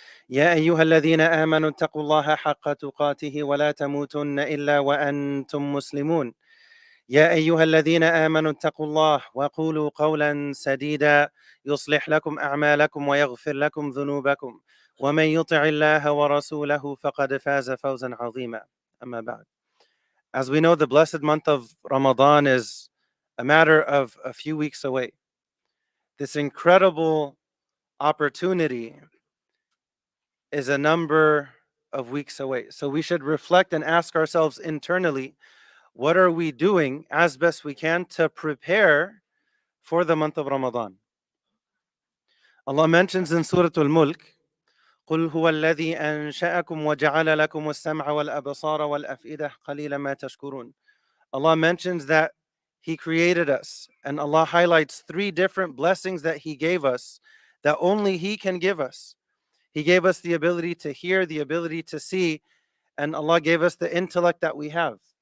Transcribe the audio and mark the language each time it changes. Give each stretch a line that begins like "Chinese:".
Arabic: يا أيها الذين آمنوا اتقوا الله حق تقاته ولا تموتن إلا وأنتم مسلمون. يا أيها الذين آمنوا اتقوا الله وقولوا قولا سديدا يصلح لكم أعمالكم ويغفر لكم ذنوبكم، ومن يطع الله ورسوله فقد فاز فوزا عظيما. أما بعد.
English: As we know, the blessed month of Ramadan is a matter of a few weeks away. This incredible opportunity is a number of weeks away. So we should reflect and ask ourselves internally, what are we doing as best we can to prepare for the month of Ramadan? Allah mentions in Surah Al-Mulk,
Arabic: قُلْ هُوَ الَّذِي أَنشَأَكُمْ وَجَعَلَ لَكُمُ السَّمْعَ وَالْأَبْصَارَ وَالْأَفْئِدَةَ قَلِيلًا مَا تَشْكُرُونَ.
English: Allah mentions that He created us, and Allah highlights 3 different blessings that He gave us that only He can give us. He gave us the ability to hear, the ability to see, and Allah gave us the intellect that we have.